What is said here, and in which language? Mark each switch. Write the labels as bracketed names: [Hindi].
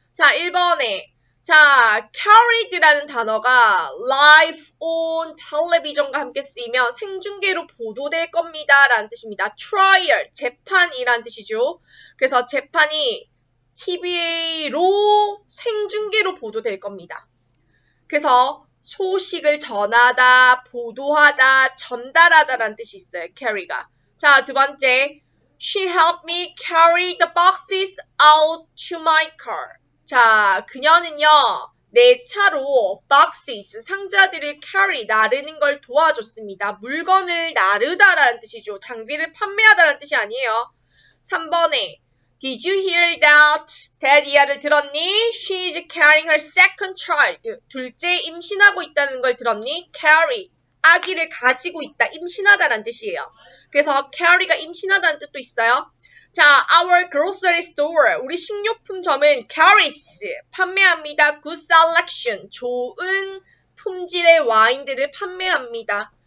[Korean] 자, 1번에 자, carried라는 단어가 [English] live on television [Korean] 과 함께 쓰이면 생중계로 보도될 겁니다. 라는 뜻입니다. trial, 재판이라는 뜻이죠. 그래서 재판이 TV로 생중계로 보도될 겁니다. 그래서 소식을 전하다, 보도하다, 전달하다라는 뜻이 있어요. carry가. 자, 두 번째. [English] She helped me carry the boxes out to my car. [Korean] 자, 그녀는요, 내 차로 boxes, 상자들을 carry, 나르는 걸 도와줬습니다. 물건을 나르다라는 뜻이죠. 장비를 판매하다라는 뜻이 아니에요. 3번에 [English] Did you hear that? [Korean] 데디아를 들었니? [English] She is carrying her second child. [Korean] 둘째 임신하고 있다는 걸 들었니? Carry. 아기를 가지고 있다. 임신하다라는 뜻이에요. 그래서 carry가 임신하다는 뜻도 있어요. [English] 자, our grocery store. [Korean] 우리 식료품점은 [English] carries. [Korean] 판매합니다. [English] Good selection. [Korean] 좋은 품질의 와인들을 판매합니다.